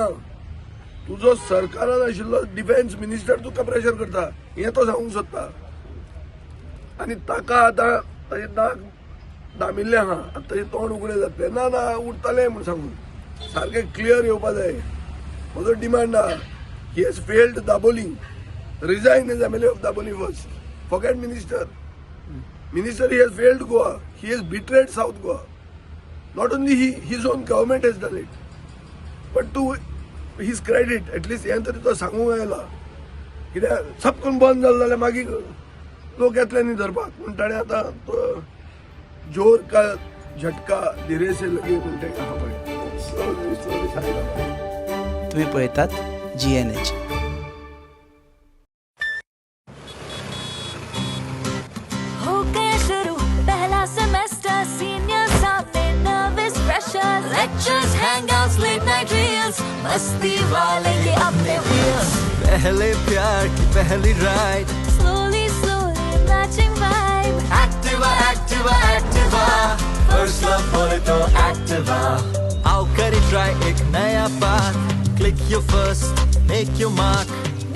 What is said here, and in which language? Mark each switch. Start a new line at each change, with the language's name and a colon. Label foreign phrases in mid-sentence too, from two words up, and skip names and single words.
Konkani: तुजो सरकारान आशिल्लो डिफेन्स मिनिस्टर तुका प्रेशर करता हे तो सांगूंक सोदता. आनी ताका आतां ताचे नाक दामिल्ले आहा. आतां ताचें तोंड उगडें जातलें. ना ना उरतलें म्हूण सांगून सारकें क्लियर येवपा जाय. म्हजो डिमांड आहा.
English: he has failed Daboli. Resign as MLA of Daboli first. Forget minister. Minister, he has failed Goa. He has betrayed South Goa. Not only he, his own government has done it. But to his credit, at least
Konkani: हे तरी तो सांगूंक आयला. कित्याक सबकून बंद जालें जाल्यार मागीर लोक येतले न्ही धरपाक. पूण ताणें आतां तो
Hindi: जोर का झटका धीरे से लगे
Konkani: म्हणटा आहा पळय. स्लोली सांगता. तुम्ही पळयतात GNH.
Hindi: हो गया शुरू पहला सेमेस्टर.
English: सीनियर सामने nervous freshers. lectures, hangouts, late night reels.
Hindi: मस्ती वाले ये अपने व्हील्स. पहले प्यार की पहली राइड.
English: Slowly, slowly matching vibe. Activa, Activa, Activa. First love
Hindi: बोले तो
English: Activa.
Hindi: आओ करें try एक नया पाथ.
English: Click your first, make your mark.